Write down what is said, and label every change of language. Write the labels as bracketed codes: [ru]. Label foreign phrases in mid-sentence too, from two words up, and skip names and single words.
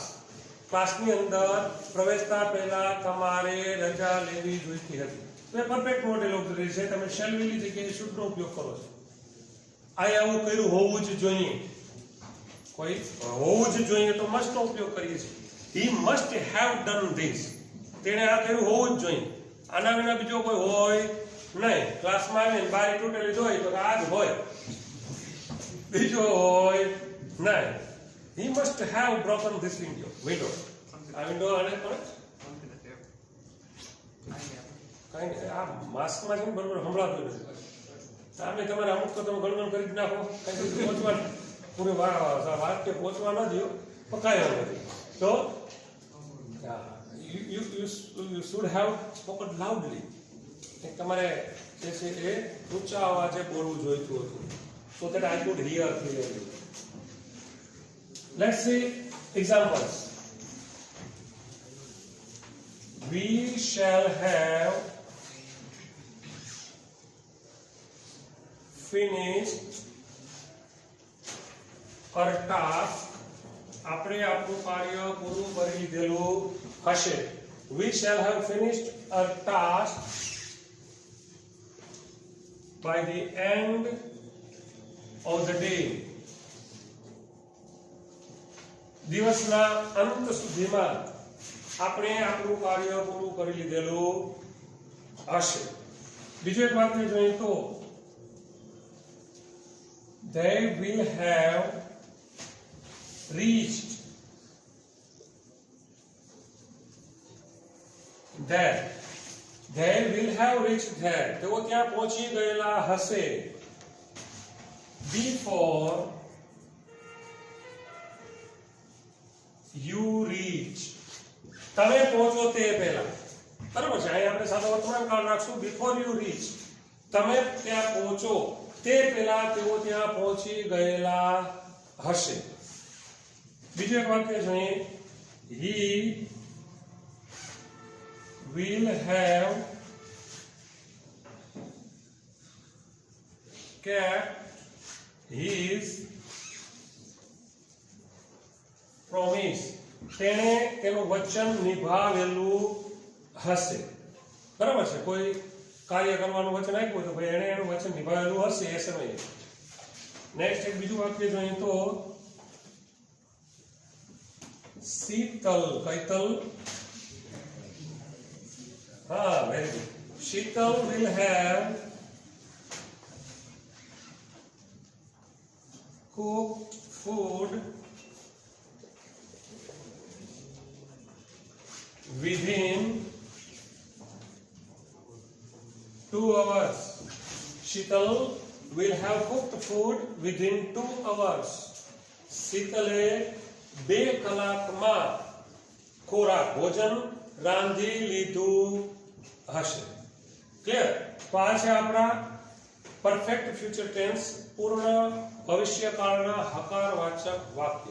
[gu] ક્લાસની અંદર પ્રવેશતા પહેલા તમારે રજા લેવી જોઈતી હતી. તો એ [en] perfect modal auxiliary [gu] છે. તમે [en] shall will [gu] ની જગ્યાએ શુડ નો ઉપયોગ કરો છો. આ આવું કર્યું હોવું જ જોઈએ, કોઈ હોવું જ જોઈએ તો મસ્ટ નો ઉપયોગ કરીએ છીએ. [en] he must have done this, [gu] તેણે આ કર્યું હોવું જ જોઈએ. આના વિના બીજો કોઈ હોય નહીં. ક્લાસમાં આવીને બારી તૂટેલી જોઈ તો આ જ હોય, બીજો હોય નહીં. [en] he must have broken this window. [gu] આ વિન્ડો આને પણ કઈ આ માસ્કમાં છે ને બરોબર સંભળાતું નથી. આમે તમારે અમુક તો તમે ગણગણ કરી જ નાખો, કઈ પહોંચવા પૂરે વાક્ય પહોંચવા ન દો તો કાંઈ નથી. [en] તો you should have spoken loudly. [gu] તમારે જે છે એ ઊંચા અવાજે બોલવું જોઈતું હતું. [en] so that I could hear clearly. Let's see examples. We shall have finished our task. [gu] આપણે આપણું કાર્ય પૂરું કરી લીધેલું હશે. [en] We shall have finished our task by the end of the day. [gu] દિવસના અંત સુધીમાં આપણે આપણું કાર્ય પૂરું કરી લીધેલું હશે. બીજું એક વાક્ય જોઈએ તો [en] they will have reached there. They will have reached there. [gu] તેઓ ત્યાં પહોંચી ગયેલા હશે. [en] Before you reach. [gu] તમે પહોંચો તે પહેલા. બરાબર છે. અહીં આપણે સાદો વર્તમાન કાળ રાખશું. [en] Before you reach. [gu] તમે ત્યાં પહોંચો તે પહેલા તેઓ ત્યાં પહોંચી ગયેલા હશે. બીજું એક વાક્ય જોઈએ. [en] He will have kept his promise. [gu] તેણે તેનું વચન નિભાવેલું હશે. બરાબર છે. કોઈ કાર્ય કરવાનું વચન આપ્યું તો ભાઈ એણે એનું વચન નિભાવેલું હશે એ સમયે. નેક્સ્ટ એક બીજું વાક્ય જોઈએ તો શીતલ કૈતલ [en] very good. Sheetal will have cooked food within 2 hours. Sheetal will have cooked food within 2 hours. [gu] શીતલે 2 કલાકમાં ખોરાક ભોજન રાંધી લીધું હશે. ક્લિયર? તો આ છે આપણા [en] perfect future tense [gu] પૂર્ણ ભવિષ્યકાળના હકારવાચક વાક્ય.